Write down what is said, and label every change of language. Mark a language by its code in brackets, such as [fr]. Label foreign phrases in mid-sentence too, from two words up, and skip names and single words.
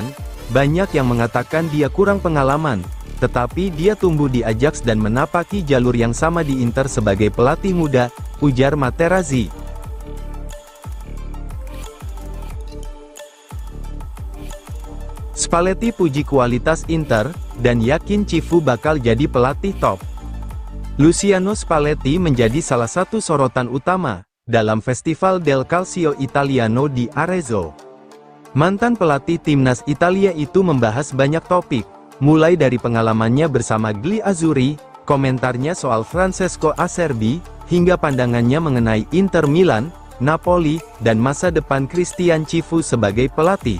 [id] Banyak yang mengatakan dia kurang pengalaman, tetapi dia tumbuh di Ajax dan menapaki jalur yang sama di Inter sebagai pelatih muda, ujar Materazzi. Spalletti puji kualitas Inter, dan yakin Cifu bakal jadi pelatih top. Luciano Spalletti menjadi salah satu sorotan utama dalam Festival del Calcio Italiano di Arezzo. Mantan pelatih timnas Italia itu membahas banyak topik, mulai dari pengalamannya bersama Gli Azzurri, komentarnya soal Francesco Acerbi, hingga pandangannya mengenai Inter Milan, Napoli, dan masa depan Christian Cifu sebagai pelatih.